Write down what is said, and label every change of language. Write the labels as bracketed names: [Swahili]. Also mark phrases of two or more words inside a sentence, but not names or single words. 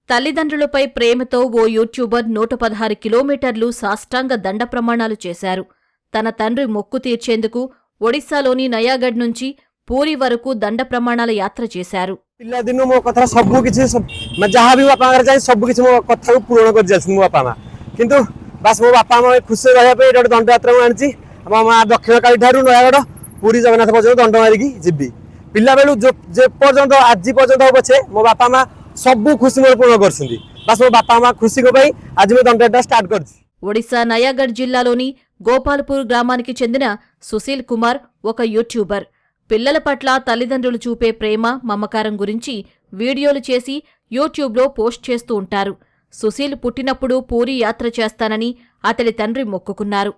[Telugu] తల్లిదండ్రులపై ప్రేమతో ఓ యూట్యూబర్ 116 కిలోమీటర్లు సాష్టాంగ దండ ప్రమాణాలు చేశారు. తన తండ్రి మొక్కు తీర్చేందుకు ఒడిశాలోని నయాగఢ్ నుంచి పూరి వరకు దండ ప్రమాణాల యాత్ర చేశారు. [Odia] ପିଲାଦିନୁ ମୋ କଥା ସବୁ କିଛି ଯାହା ବି ବାପାଙ୍କର ଚାହିଁ ସବୁ କିଛି ମୋ କଥାକୁ ପୂରଣ କରି ଯାଇଛନ୍ତି ମୋ ବାପା ମା। କିନ୍ତୁ ବାସ୍ ମୋ ବାପା ମା ଖୁସିରେ ରହିବା ପାଇଁ ଏଇଟା ଗୋଟେ ଦଣ୍ଡଯାତ୍ରା ମୁଁ ଆଣିଛି। ଆମ ମା ଦକ୍ଷିଣକାଳୀ ଠାରୁ ନୟାଗଡ଼ ପୁରୀ ଜଗନ୍ନାଥ ପର୍ଯ୍ୟନ୍ତ ଦଣ୍ଡ ମାରିକି ଯିବି। ପିଲାବେଳୁ ଯେ ପର୍ଯ୍ୟନ୍ତ ଆଜି ପର୍ଯ୍ୟନ୍ତ ହଉ ପଛେ ମୋ ବାପା ମା ସବୁ ଖୁସି ମୋର ପୂରଣ କରୁଛନ୍ତି। ବାସ୍ ମୋ ବାପା ମା ଖୁସିଙ୍କ ପାଇଁ ଆଜି ମୁଁ ଦଣ୍ଡଯାତ୍ରା ଷ୍ଟାର୍ଟ କରିଛି। [Telugu] ఒడిశా నయాగఢ్ జిల్లాలోని గోపాల్పూర్ గ్రామానికి చెందిన సుశీల్ కుమార్ ఒక యూట్యూబర్. పిల్లల పట్ల తల్లిదండ్రులు చూపే ప్రేమ, మమకారం గురించి వీడియోలు చేసి యూట్యూబ్లో పోస్ట్ చేస్తూ ఉంటారు. సుశీల్ పుట్టినప్పుడు పూరీ యాత్ర చేస్తానని అతడి తండ్రి మొక్కుకున్నారు.